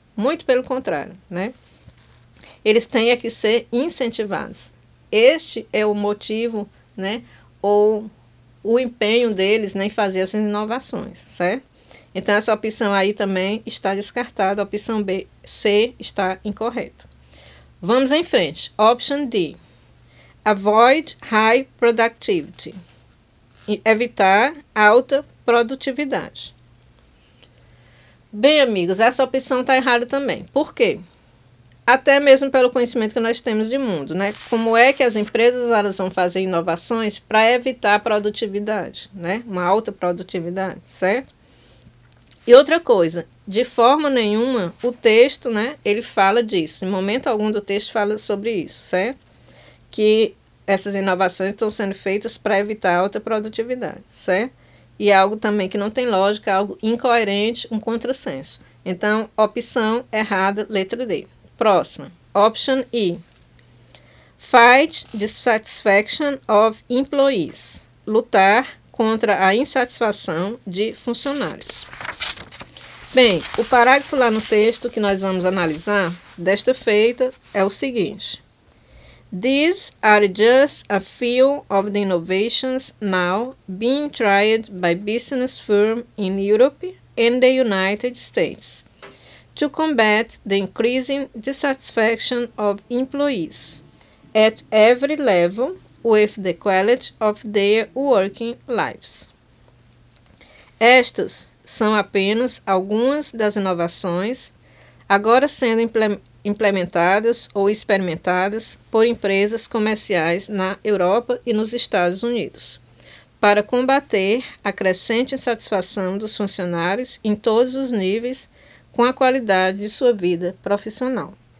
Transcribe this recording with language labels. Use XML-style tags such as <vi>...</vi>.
<pt>muito pelo contrário, né? Eles têm é que ser incentivados. Este é o motivo, né, ou o empenho deles, né, em fazer essas inovações, certo? Então, essa opção aí também está descartada. A opção B, C está incorreta. Vamos em frente.</pt> <en>Option D. Avoid high productivity.</en> <pt>Evitar alta produtividade. Bem, amigos, essa opção está errada também. Por quê? Até mesmo pelo conhecimento que nós temos de mundo, né? Como é que as empresas elas vão fazer inovações para evitar a produtividade, né? Uma alta produtividade, certo? E outra coisa, de forma nenhuma o texto, né? Ele fala disso. Em momento algum do texto fala sobre isso, certo? Que essas inovações estão sendo feitas para evitar a alta produtividade, certo? E é algo também que não tem lógica, algo incoerente, um contrassenso. Então, opção errada, letra D. Próxima.</pt> <en>Option E. Fight dissatisfaction of employees.</en> <pt>Lutar contra a insatisfação de funcionários. Bem, o parágrafo lá no texto que nós vamos analisar, desta feita, é o seguinte.</pt> <en>These are just a few of the innovations now being tried by business firms in Europe and the United States to combat the increasing dissatisfaction of employees at every level with the quality of their working lives.</en> <pt>Estas são apenas algumas das inovações agora sendo implementadas ou experimentadas por empresas comerciais na Europa e nos Estados Unidos, para combater a crescente insatisfação dos funcionários em todos os níveis com a qualidade de sua vida profissional.</pt>